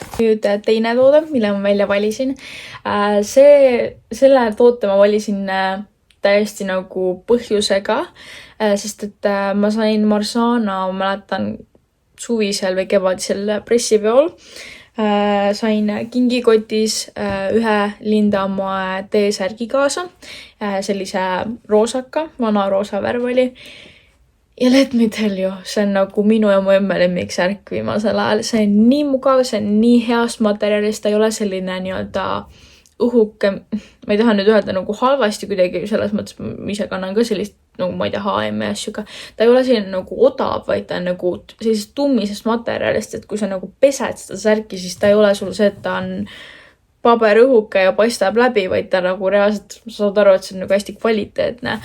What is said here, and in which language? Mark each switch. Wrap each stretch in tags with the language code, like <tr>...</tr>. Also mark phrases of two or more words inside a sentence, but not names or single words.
<et>Nüüd teine toode, mille ma välja valisin. Selle toote ma valisin täiesti nagu põhjusega, sest et ma sain Marsana, ma mäletan suvisel või kevadisel pressipeol. Sain kingikotis ühe Lindamoe teesärgi kaasa, sellise roosaka, vana roosa värv oli.</et> <en>Ja let me tell you,</en> <et>see on nagu minu ja mu emme lemmiksärk viimasel ajal. See on nii mugav, see on nii heast materjalist, ta ei ole selline nii-öelda õhuke, ma ei taha nüüd öelda nagu halvasti kuidagi, selles mõttes ma ise kannan ka sellist, nagu ma ei tea, H&M ja asju, ta ei ole selline nagu odav, vaid ta on nagu sellisest tummisest materjalist, et kui sa nagu pesed seda särki, siis ta ei ole sul see, et ta on paberõhuke ja paistab läbi, vaid ta nagu reaalselt, sa saad aru, et see on nagu hästi kvaliteetne.</et>